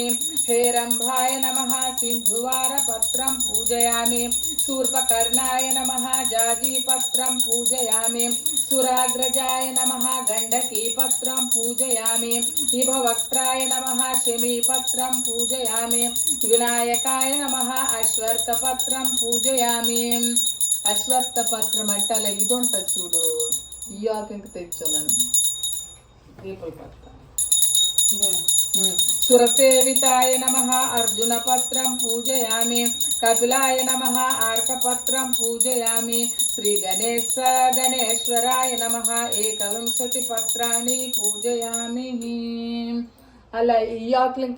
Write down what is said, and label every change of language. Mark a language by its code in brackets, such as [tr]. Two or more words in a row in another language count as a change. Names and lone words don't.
[sa] हेरम्भाय नमः सिन्धुवारपत्रं पूजयामि शूर्पकर्णाय नमः जाजीपत्रं पूजयामि सुराग्रजाय नमः गण्डकीपत्रं पूजयामि विभवक्त्राय नमः शमीपत्रं पूजयामि विनायकाय नमः अश्वत्थपत्रं पूजयामि [te] అశ్వత్థపత్రం అంటే అలా ఇది ఉంటుంది చూడు ఈ ఆకు ఇంక తెచ్చున్నాను దీపల పత్ర [sa] सुरसेविताय नमः अर्जुनपत्रं पूजयामि कपिलाय नमः आर्कपत्रं पूजयामि श्रीगणेश्वराय नमः 21 पत्राणि पूजयामि अला